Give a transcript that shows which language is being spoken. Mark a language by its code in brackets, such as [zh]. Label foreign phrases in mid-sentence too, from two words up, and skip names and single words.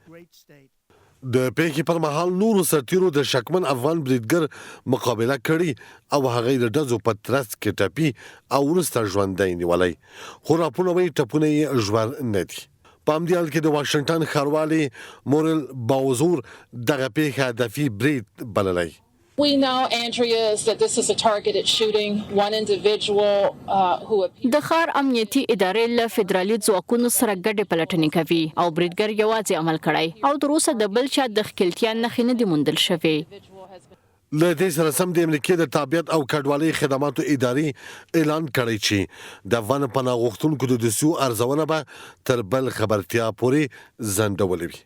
[ps] د پیښې پر مهال نورو سرتیرو د شکمن افغان بریدګر مقابله کړې او هغه د ډزو په ترڅ کې ټپي او وروسته ژوندی نیولی، خو راپورونه وایي ټپونه یې ژور نه دي. په همدې حال کې د واشنګټن ښاروالي مورل باوزور دغه پیښه هدفي برید بللی. [en] We know, Andrea, is that this is a targeted shooting. One individual who [ps] د ښار امنیتي ادارې له فدرالي ځواکونو سره ګډې پلټنې کوي او بریدګر یوازې عمل کړی او تر اوسه د بل چا د ښکیلتیا نښې نه دي موندل شوې. له دې سره سم د امریکې د تابعیت او کډوالۍ خدماتو ادارې اعلان کړی چې د افغان پناه غوښتونکو د دوسیو ارزونه به تر بل خبرتیا پورې ځنډولې وي.